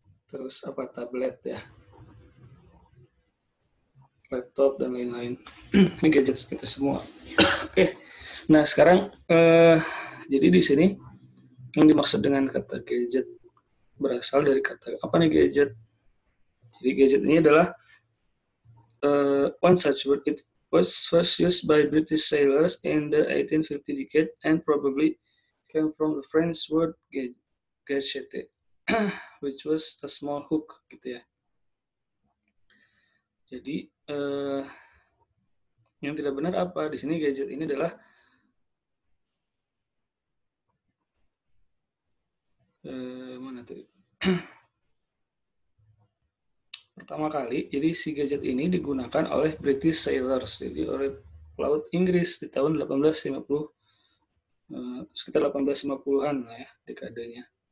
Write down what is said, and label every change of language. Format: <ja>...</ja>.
<id>Terus apa, tablet ya, laptop dan lain-lain. Ini gadget kita semua. Oke. Nah, sekarang jadi di sini yang dimaksud dengan kata gadget berasal dari kata apa nih gadget? Jadi gadget ini adalah</id> <en>one such word. It was first used by British sailors in the 1850 decade and probably came from the French word gâchette, which was a small hook</en> <id>gitu ya. Jadi yang tidak benar apa? Di sini gadget ini adalah mana tadi? Pertama kali, jadi si gadget ini digunakan oleh</id> <en>British sailors,</en> <id>jadi oleh pelaut Inggris di tahun 1850, sekitar 1850-an lah ya, dekadenya.</id>